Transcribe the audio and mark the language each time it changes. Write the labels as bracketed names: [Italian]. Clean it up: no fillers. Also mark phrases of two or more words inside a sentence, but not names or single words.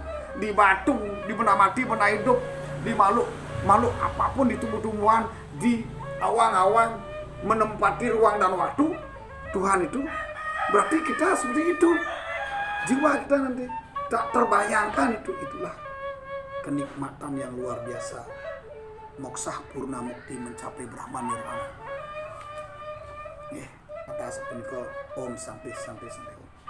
[Indonesian] Di batu, di benda mati, benda hidup, di makhluk apapun, di tumbuh-tumbuhan, di awang-awang, menempati ruang dan waktu Tuhan itu, berarti kita seperti itu. Jiwa kita nanti tak terbayangkan itu. Itulah kenikmatan yang luar biasa. [Sanskrit] Moksah purna mukti, [Indonesian] mencapai Brahma Nirvana. Kata sepunika [Sanskrit] Om Santi Santi Santi.